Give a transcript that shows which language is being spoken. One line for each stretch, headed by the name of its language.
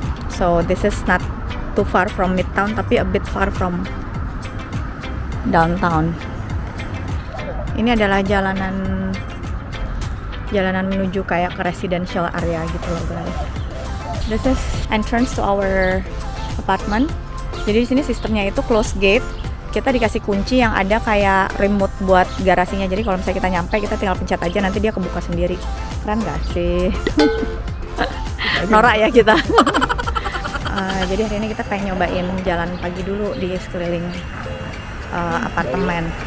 English: So this is not too far from midtown tapi a bit far from downtown.
Indonesian: Ini adalah jalanan menuju kayak ke residential area gitu loh guys.
English: This is entrance to our apartment.
Indonesian: Jadi di sini sistemnya itu close gate. Kita dikasih kunci yang ada kayak remote buat garasinya. Jadi kalau misalnya kita nyampe, kita tinggal pencet aja, nanti dia kebuka sendiri. Keren gak sih? Norak ya kita. Jadi hari ini kita kayak nyobain jalan pagi dulu di sekeliling apartemen.